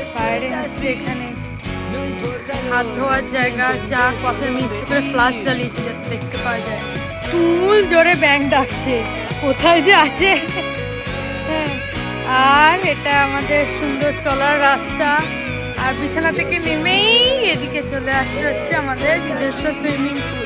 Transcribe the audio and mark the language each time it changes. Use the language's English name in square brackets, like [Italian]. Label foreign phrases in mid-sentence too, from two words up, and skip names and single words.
[Bangla] বাইরে আসছে এখানে [Spanish] No importa lo [Bangla] হাত ধোয়ার জায়গা, চা কফি, আমি ইচ্ছে করে ফ্লাশ জ্বালিয়েছি যাতে দেখতে পাওয়া যায়। তুমুল জোরে ব্যাং ডাকছে, কোথায় যে আছে। হ্যাঁ, আর এটা আমাদের সুন্দর চলার রাস্তা। আর বিছানা থেকে নেমেই এদিকে চলে আসছে হচ্ছে আমাদের নিজস্ব সুইমিং পুল।